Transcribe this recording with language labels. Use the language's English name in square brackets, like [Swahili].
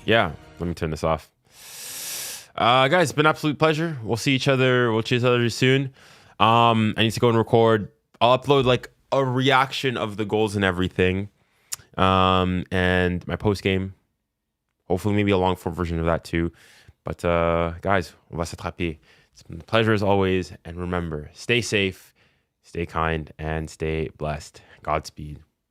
[English] yeah, let me turn this off. Guys, it's been an absolute pleasure. We'll see each other. We'll see each other soon. I need to go and record. I'll upload like a reaction of the goals and everything. And my post game. Hopefully, maybe a long form version of that too. But guys, [French] on va s'attraper. [English] It's been a pleasure as always. And remember, stay safe, stay kind, and stay blessed. Godspeed.